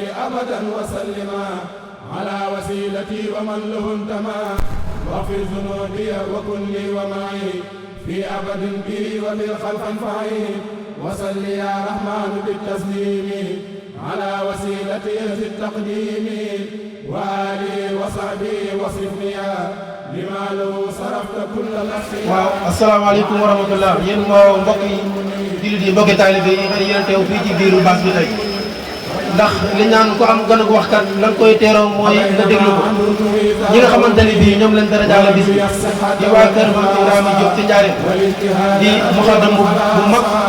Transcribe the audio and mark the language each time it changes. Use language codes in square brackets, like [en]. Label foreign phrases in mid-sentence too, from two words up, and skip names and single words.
[ar] أبدا وسلم على وسيلتي ومن له انتمى واغفر ذنوبي وكن لي ومعي في أبد بي وبالخلق انفعي وصل يا رحمن بالتسليم على وسيلتي في التقديم وآله وصحبه وصفني لما له صرفت كل نفس. [wo] waaw [ar] السلام عليكم ورحمة الله [wo] yéen mbokki jullit yi mbokki taalibe yi nga yéen teew fii ci biiru baas bi tey ndax li ñaan ko am gën a waxtaan lan koy teeroo mooy nga déglu ko ñi nga xamante ne bii ñoom lañ dara jaale bis bi di waa kër Maam Ibrahima Diop ci Njaaréem di muxaddam bu mag